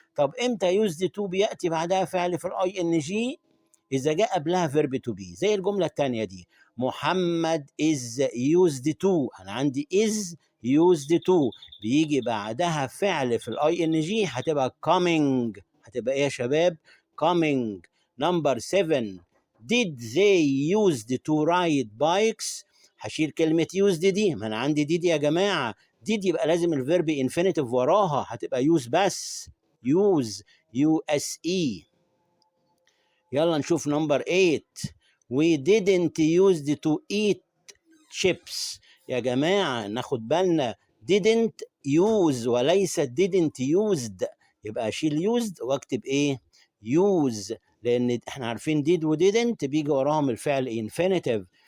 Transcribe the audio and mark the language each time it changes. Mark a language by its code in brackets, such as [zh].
[ar] طب امتى used to بيأتي بعدها فعل في الاي ان جي؟ إذا جاء قبلها verb to be، زي الجملة الثانية دي. محمد [en] is used to، [ar] أنا عندي is used to بيجي بعدها فعل في الاي ان جي، هتبقى coming. هتبقى ايه يا شباب؟ coming. [en] number 7. did they used to ride bikes؟ [ar] هشيل كلمة used دي، ما أنا عندي did يا جماعة. did يبقى لازم الفيرب infinitive وراها، هتبقى use بس. [en] use use. [ar] يلا نشوف [en] number 8. we didn't used to eat chips. [ar] يا جماعة ناخد بالنا، didn't use وليس didn't used، يبقى أشيل used واكتب ايه؟ use، لأن احنا عارفين did و didn't بيجي وراهم الفعل infinitive.